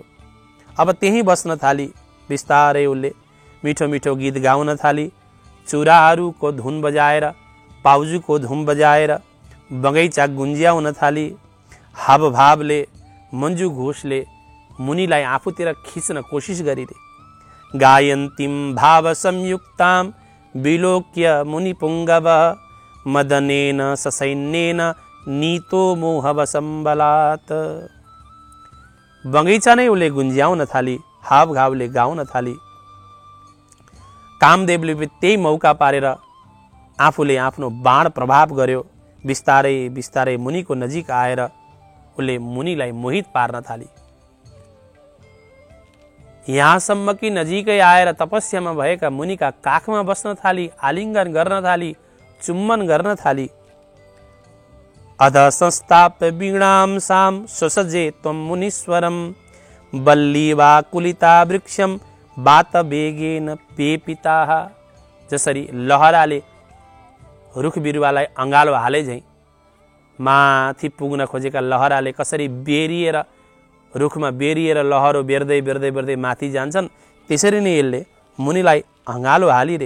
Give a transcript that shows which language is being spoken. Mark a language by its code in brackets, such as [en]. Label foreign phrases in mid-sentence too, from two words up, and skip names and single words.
[ne] अब त्यहीँ बस्न थाली। बिस्तारै उसले मिठो मिठो गीत गाउन थाली। चुराहरूको धुन बजाएर, पाउजुको धुन बजाएर बगैँचा गुन्ज्याउन थाली। हावभावले मन्जु घोषले मुनिलाई आफूतिर खिच्न कोसिस गरिरे। [sa] गायन्तीं भाव संयुक्तां विलोक्य मुनिपुङ्गव मदनेन ससैन्येन नीतो मोहवसम्बलात्। [ne] बगैँचा नै उसले गुन्ज्याउन थाली, हावभावले गाउन थाली। कामदेवले त्यही मौका पारेर आफूले आफ्नो बाण प्रभाव गर्यो। बिस्तारै बिस्तारै मुनिको नजिक आएर उसले मुनिलाई मोहित पार्न थाली। यहाँसम्म कि नजिकै आएर तपस्यामा भएका मुनिका काखमा बस्न थाली, आलिङ्गन गर्न थाली, चुम्बन गर्न थाली। [sa] अध संस्थाप्य वीणां सां स्वसजे त्वं मुनीश्वरं वल्ली वा कुलिता वृक्षं वात वेगेन पेपिताः। [ne] जसरी लहराले रुख बिरुवालाई अँगालो हाले झैँ माथि पुग्न खोजेका लहराले कसरी बेरिएर रुखमा बेरिएर लहरो बेर्दै बेर्दै बेर्दै माथि जान्छन्, त्यसरी नै यसले मुनिलाई अँगालो हालिरे।